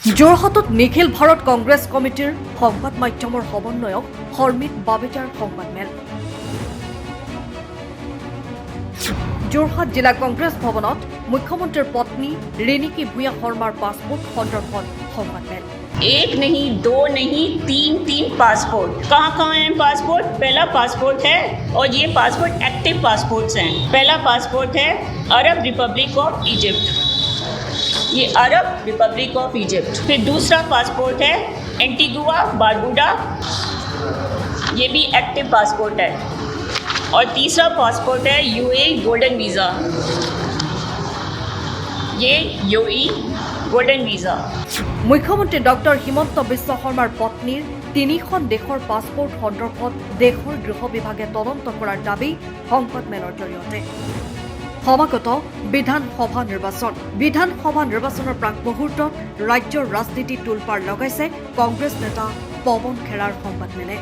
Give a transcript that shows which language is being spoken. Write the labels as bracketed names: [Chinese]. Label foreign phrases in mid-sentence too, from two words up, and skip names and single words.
[Assamese] যোৰহাটত নিখিল ভাৰত কংগ্ৰেছ কমিটিৰ সংবাদ মাধ্যমৰ সমন্বয়ক হৰমিত বাবেজাৰ সংবাদমেল। যোৰহাট জিলা কংগ্ৰেছ ভৱনত মুখ্যমন্ত্ৰীৰ পত্নী ৰেণিকী ভূঞা শৰ্মাৰ পাছপোৰ্ট সন্দৰ্ভত সংবাদমেল। [Hindi] एक नहीं, दो नहीं, तीन पासपोर्ट। कहाँ हैं पासपोर्ट? पहला पासपोर्ट है और ये पासपोर्ट [English] active passports [Hindi] हैं। पहला पासपोर्ट है अरब रिपब्लिक ऑफ इजिप्ट, ये अरब रिपब्लिक ऑफ इजिप्ट। फिर दूसरा पासपोर्ट है एंटीगुआ बारबुडा, ये भी [English] active passport [Hindi] है। और तीसरा पासपोर्ट है यूएई [English] golden visa, [Hindi] ये यूएई [English] golden visa. [Assamese] মুখ্যমন্ত্ৰী ডক্টৰ হিমন্ত বিশ্ব শৰ্মাৰ পত্নীৰ তিনিখন দেশৰ পাছপোৰ্ট সন্দৰ্ভত দেশৰ গৃহ বিভাগে তদন্ত কৰাৰ দাবী সংবাদমেলৰ জৰিয়তে। সমাগত বিধানসভা নিৰ্বাচনৰ প্ৰাক মুহূৰ্তত ৰাজ্যৰ ৰাজনীতি তোলপাৰ লগাইছে কংগ্ৰেছ নেতা পৱন খেৰাৰ সংবাদমেলে।